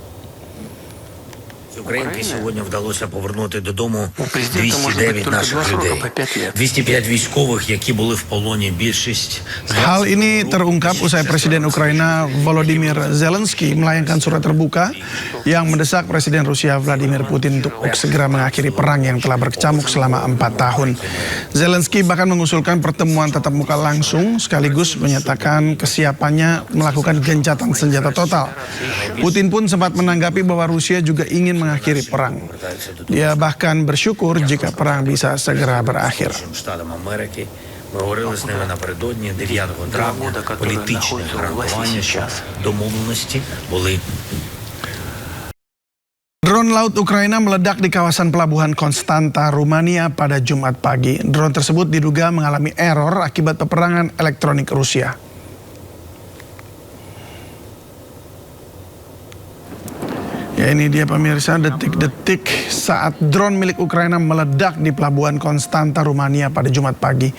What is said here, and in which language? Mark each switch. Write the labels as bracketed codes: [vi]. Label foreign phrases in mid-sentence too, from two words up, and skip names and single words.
[uk] Українки сьогодні вдалося повернути додому 209 наших людей. 205 військових, які були в полоні, більшість. [id] Hal ini terungkap usai Presiden Ukraina Volodymyr Zelensky melayangkan surat terbuka yang mendesak Presiden Rusia Vladimir Putin untuk segera mengakhiri perang yang telah berkecamuk selama 4 tahun. Zelensky bahkan mengusulkan pertemuan tatap muka langsung sekaligus menyatakan kesiapannya melakukan gencatan senjata total. Putin pun sempat menanggapi bahwa Rusia juga ingin mengakhiri perang. Dia bahkan bersyukur jika perang bisa segera berakhir. [uk] Ми говорили з ними напередодні 9 травня, політичне гарантування, що домовленості були. [id] Drone laut Ukraina meledak di kawasan Pelabuhan Konstanta, Rumania pada Jumat pagi. Drone tersebut diduga mengalami error akibat peperangan elektronik Rusia. Ya, ini dia pemirsa detik-detik saat drone milik Ukraina meledak di Pelabuhan Konstanta, Rumania pada Jumat pagi.